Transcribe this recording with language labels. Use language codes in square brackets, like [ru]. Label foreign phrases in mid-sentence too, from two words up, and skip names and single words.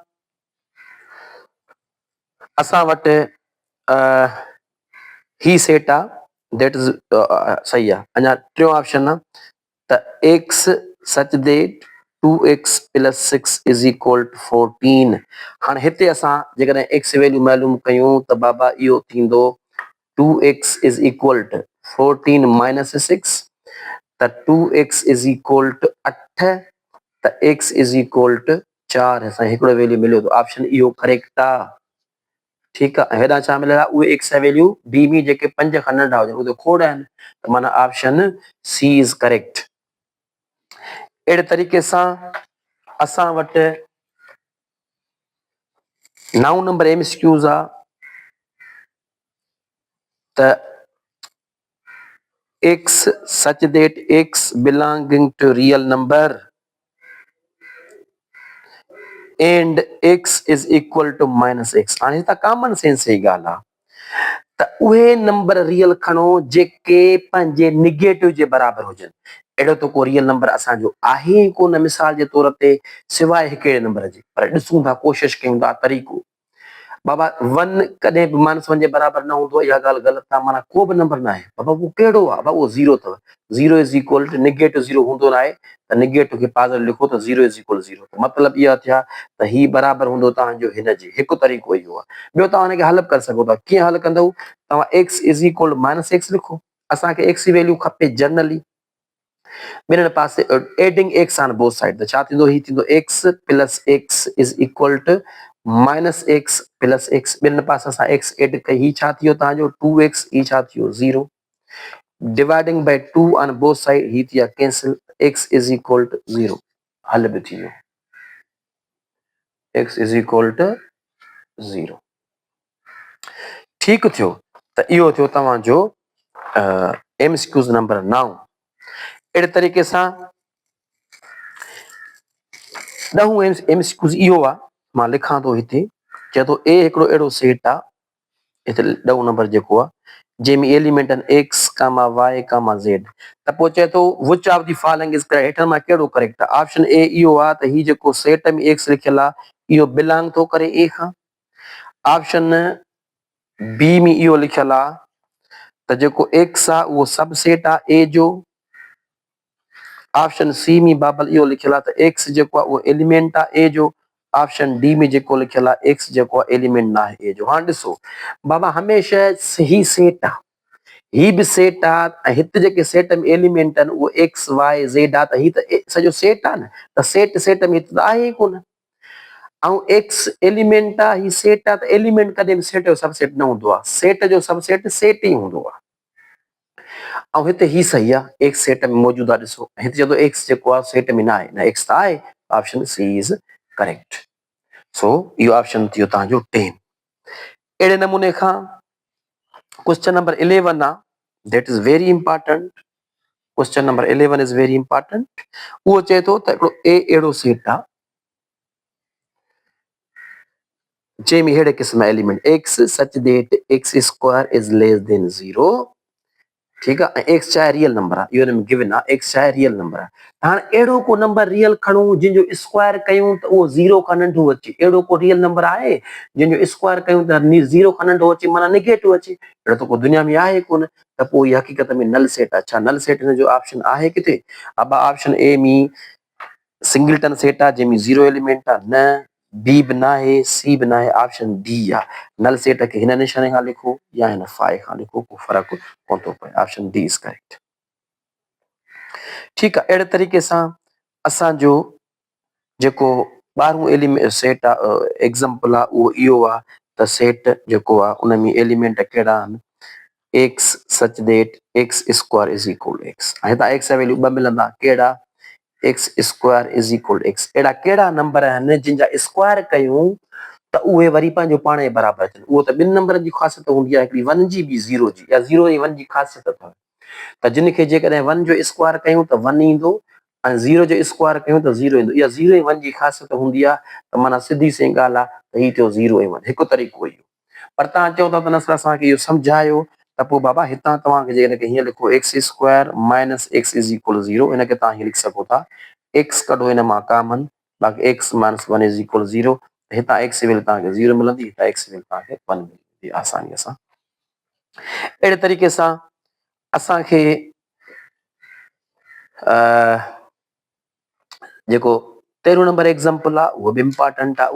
[sd] असां वटि ही सेट आहे [en] that is [sd] सही आहे अञा टियों ऑप्शन आहे त [en] x such that 2x plus 6 is equal to [sd] 14 हाणे हिते असां जेकॾहिं x वैल्यू मालूम कयूं त बाबा इहो थींदो [en] 2x is equal to 14 minus 6 [sd] त [en] 2x is equal to 8 [sd] त [en] x is equal to 4 [sd] असां हिकिड़ो वैल्यू मिलियो त ऑप्शन इहो करेक्ट आहे ठीकु आहे हेॾां छा मिलियल आहे उहे x जा वैल्यू बी में जेके 5 खां नंढा हुजनि उहे खोड़ आहिनि त माना [en] option C is correct [sd] अहिड़े तरीक़े सां असां वटि 9 नंबर एमसीक्यूज़ आहे त [en] x such that x belonging to real number and x is equal to minus x [sd] हाणे हितां [en] common sense [sd] जी ॻाल्हि आहे त उहे [en] number real [sd] खणो जेके पंहिंजे निगेटिव जे बराबरि हुजनि अहिड़ो त को [en] real number [sd] असांजो आहे ई कोन मिसाल जे तौर ते सवाइ हिकिड़े नंबर जे पर ॾिसूं था कोशिशि कयूं था तरीक़ो बाबा 1 कॾहिं बि -1 जे बराबरि न हूंदो इहा ॻाल्हि ग़लति आहे माना को बि नंबर न आहे बाबा उहो कहिड़ो आहे बाबा उहो 0 अथव [en] 0 is equal to negative 0 [sd] हूंदो न आहे त निगेटिव खे पॉज़िटिव लिखो त [en] 0 is equal 0 [sd] मतिलबु इहा थिया त ही बराबरि हूंदो तव्हांजो हिन जे हिकु तरीक़ो इहो आहे ॿियो तव्हां हिनखे हल बि करे सघो था कीअं हल कंदव तव्हां [en] x is equal minus x [sd] लिखो असांखे x जी वैल्यू खपे जनरली ॿिन्हिनि पासे [en] adding x on both side [sd] त छा थींदो ही थींदो [en] x plus x is equal to minus x plus x [sd] ॿिनि पासे असां एक्स एड कई ही छा थियो तव्हांजो 2x ही छा थियो 0 [en] dividing by 2 on both side [sd] ही थी कैंसिल [en] x is equal to 0 [sd] हल बि थी वियो [en] x is equal to 0 [sd] ठीकु थियो त इहो थियो तव्हांजो एमसीक्यूज़ नंबर 9 अहिड़े तरीक़े सां ॾहों एमसीक्यूज़ इहो आहे मां लिखां थो हिते चए थो ए हिकिड़ो अहिड़ो सेट आहे हिते 10 नंबर जेको आहे जंहिंमें एलिमेंट आहिनि x, y, z त पोइ चए थो [en] which of the following is correct [sd] हेठां मां कहिड़ो करेक्ट आहे ऑप्शन ए इहो आहे त ही जेको सेट में x लिखियल आहे इहो बिलोंग थो करे ए खां ऑप्शन बी में इहो लिखियल आहे त जेको x आहे उहो [en] subset [sd] आहे ए जो ऑप्शन सी में बाबल इहो लिखियल आहे त x जेको आहे उहो एलिमेंट आहे ए जो ऑप्शन डी में जेको लिखियल आहे एक्स जेको आहे एलिमेंट न आहे ए जो हाणे ॾिसो बाबा हमेशह ही सेट आहे ही बि सेट आहे ऐं हिते जेके सेट में एलिमेंट आहिनि उहो एक्स वाई ज़ेड आहे त ही त सॼो सेट आहे न त सेट सेट में हिते त आहे ई कोन ऐं एक्स एलिमेंट आहे ही सेट आहे त एलिमेंट कॾहिं बि सेट जो सबसेट न हूंदो आहे सेट जो सबसेट सेट ई हूंदो आहे ऐं हिते ही सही आहे एक्स सेट में मौजूदु आहे ॾिसो हिते चए थो एक्स जेको आहे सेट में न आहे न एक्स त आहे [en] option C is correct [sd] सो इहो ऑप्शन थियो तव्हांजो 10 अहिड़े नमूने खां [en] question number [sd] 11 आहे [en] that is very important question number 11 is very important [sd] उहो चए थो त हिकिड़ो ए अहिड़ो सेट आहे जंहिंमें अहिड़े क़िस्म एलिमेंट [en] x such that x square is less than 0 [sd] ठीकु आहे ऐं एक्स चाहे [en] real number [sd] आहे इहो हिन में गिवन आहे एक्स चाहे [en] real number [sd] आहे हाणे अहिड़ो को [en] number real [sd] खणूं जंहिंजो स्क्वायर कयूं त उहो 0 खां नंढो अचे अहिड़ो को [en] real number [sd] आहे जंहिंजो स्क्वायर कयूं त 0 खां नंढो अचे माना नेगेटिव अचे अहिड़ो त को दुनिया में आहे कोन त पोइ इहा हक़ीक़त में [en] null set [sd] आहे छा [en] null set [sd] हिन जो ऑप्शन आहे किथे अब ऑप्शन ए में [en] singleton set [sd] आहे जंहिंमें 0 एलिमेंट आहे न बी बि न आहे सी बि न आहे ऑप्शन डी आहे [en] null set [sd] खे हिन निशाने खां लिखो या हिन फाइ खां लिखो को फ़र्क़ु कोन थो पए [en] option D is correct [hi] ठीक है, [sd] अहिड़े तरीक़े सां असांजो जेको 12 [en] element set example [sd] आहे उहो इहो आहे त सेट जेको आहे उन में एलिमेंट कहिड़ा आहिनि [en] x such that x square is equal to x. [sd] हितां एक्स जा वैल्यू 2 मिलंदा कहिड़ा [en] x square is equal to x. [sd] अहिड़ा कहिड़ा नंबर आहिनि जिन जा स्क्वायर कयूं त उहे वरी पंहिंजो पाण जे बराबरि थियनि। उहो त 2 नंबरनि जी ख़ासियत हूंदी आहे, हिकिड़ी 1 जी ॿी 0 जी, या 0 ऐं 1 जी ख़ासियत अथव। त जिन खे जेकॾहिं 1 जो स्क्वायर कयूं त 1 ईंदो ऐं 0 जो स्क्वायर कयूं त 0 ईंदो। इहा 0 ऐं 1 जी ख़ासियत हूंदी आहे। त माना सिधी सी ॻाल्हि आहे त हीउ थियो 0 ऐं 1 हिकु तरीक़ो इहो। पर तव्हां चओ था त न सर असांखे इहो सम्झायो त पोइ बाबा हितां तव्हांखे जेकॾहिं हीअं लिखो [en] x square minus x is equal 0, [sd] हिनखे तव्हां हीअं लिखी सघो था एक्स कढो हिन मां कॉमन, बाक़ी [en] x minus 1 is equal 0. [sd] हितां एक्स जी वैल्यू तव्हांखे 0 मिलंदी, हितां एक्स जी वैल्यू तव्हांखे 1 मिलंदी आसानीअ सां। अहिड़े तरीक़े सां असांखे जेको 13 [en] number example [sd] आहे उहो बि इम्पॉर्टेंट आहे।